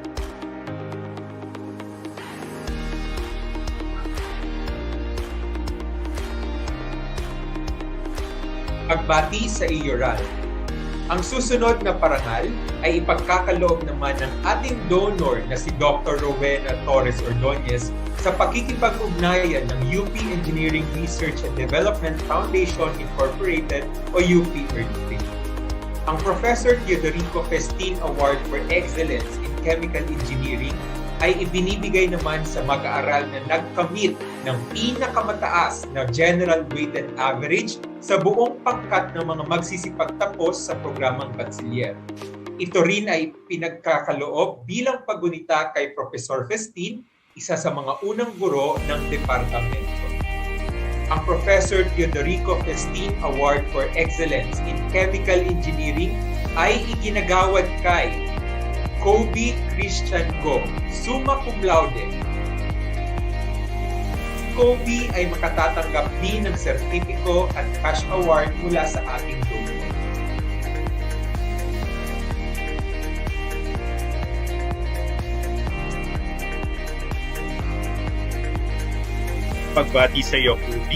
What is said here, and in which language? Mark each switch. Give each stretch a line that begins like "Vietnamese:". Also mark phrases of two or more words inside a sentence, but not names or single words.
Filipino: Pagbati sa iyo, Ralph. Ang susunod na parangal ay ipagkakaloob naman ng ating donor na si Dr. Rowena Torres Ordonez sa pakikipag-ugnayan ng UP Engineering Research and Development Foundation Incorporated o UP-ERDFE. Ang Professor Teodorico Festin Award for Excellence in Chemical Engineering ay ibinibigay naman sa mag-aaral na nagkamit ng pinakamataas na
English: general weighted average
Filipino: sa buong pangkat ng mga magsisipagtapos sa programang bachelier. Ito rin ay pinagkakaloob bilang paggunita kay Professor Festin, isa sa mga unang guro ng departamento. Ang Professor Teodorico Festin Award for Excellence in Chemical Engineering ay iginagawad kay Kobe Christian Go,
Latin: summa cum laude.
Filipino: Kobe ay makatatanggap din ng sertipiko at
English: cash award
Filipino: mula sa ating donor. Pagbati sa iyo, Kobe.